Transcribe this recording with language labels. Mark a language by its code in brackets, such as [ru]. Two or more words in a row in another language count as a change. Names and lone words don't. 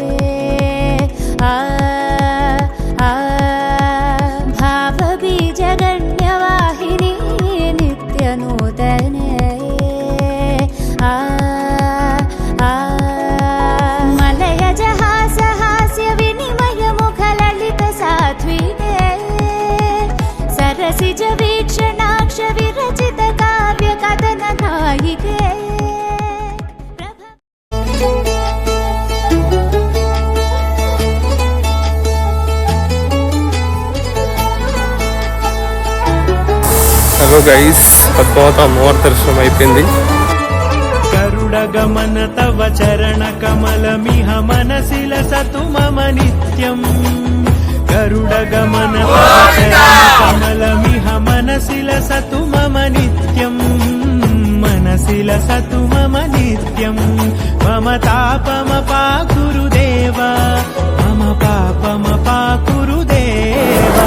[sa] भावबीजगण्यवाहिनी नित्यनूतने मलयजहासहास्य विनिमयमुखललित सात्विके सरसिज वीक्षणाक्ष विरचित काव्य कथन नायिके [en] hello guys [te] అద్భుత అమ్మవారి దర్శనం అయిపోయింది. [sa] గరుడగమన తవ చరణ కమలమిహ మనసిల సతు మమ నిత్యం గరుడగమన తవ చరణ కమలమిహ మనసిల సతు మమ నిత్యం మనసిల సతు మమ నిత్యం మమ తాపమ పాకురుదేవా మమ పాపమ పాకురుదేవా